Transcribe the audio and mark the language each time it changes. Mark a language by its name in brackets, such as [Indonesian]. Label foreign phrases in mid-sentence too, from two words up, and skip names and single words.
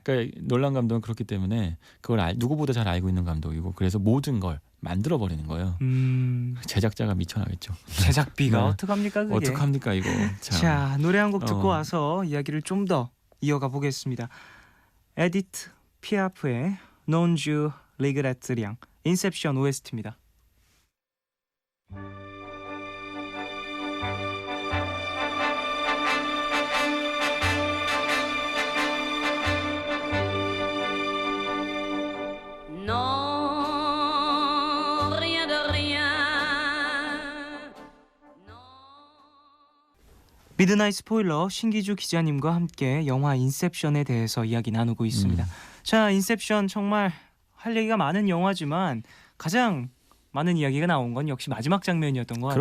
[Korean] 그러니까 놀란 감독은 그렇기 때문에 그걸 누구보다 잘 알고 있는 감독이고 그래서 모든 걸 만들어 버리는 거예요. 제작자가 미쳐나겠죠. 제작비가 네. 어떡합니까 그게. 어떡합니까 이거. 자, 노래 한 곡 듣고 와서 이야기를 좀 더 이어가 보겠습니다. 에디트 피아프의 Non Je Regrette Rien, 인셉션 OST입니다. [French] Non, rien de rien. [Korean] 미드나잇 스포일러 신기주 기자님과 함께 영화 인셉션에 대해서 이야기 나누고 있습니다. 자, 인셉션 정말 할 얘기가 많은 영화지만 가장 많은 이야기가 나온 건 역시 마지막 장면이었던 것